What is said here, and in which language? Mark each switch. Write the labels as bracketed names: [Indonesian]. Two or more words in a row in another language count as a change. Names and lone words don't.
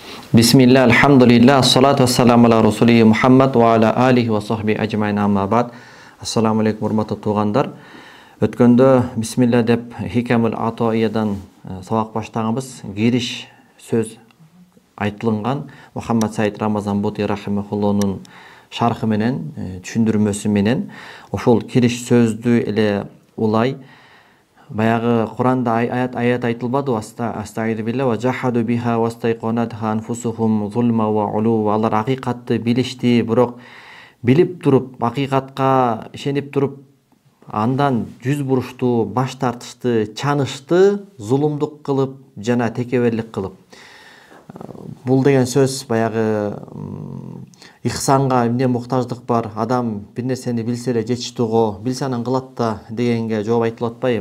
[Arabic] بسم الله، الحمد لله، الصلاة والسلام على رسوله محمد وعلى آله وصحبه أجمعين أما بعد. السلام عليكم [Kyrgyz] урматтуу туугандар. Өткөндө Bismillah деп Хикамул Атоиядан сабак баштаганбыз. Кириш сөз айтылган Мухаммад Саид Рамазан Бути рахимахуллонун шархы менен, түшүндүрмөсү менен ошол кириш сөздү эле улай баягы Куранда аят айтылбады. [Arabic] أستغفر الله وجحدوا بها واستيقنتها أنفسهم ظلما وعلوا. [Kyrgyz] Алар акыйкатты билишти, бирок билип туруп, акыйкатка ишенип туруп, андан жүз бурушту, баш тартышты, чанышты, зулумдук кылып жана текеберлик кылып. Бул деген сөз баягы ихсанга эмне муктаждык бар, адам бир нерсени билсе эле жетиштүүгө, билсе анан кылат да дегенге жооп айтылып атпайбы?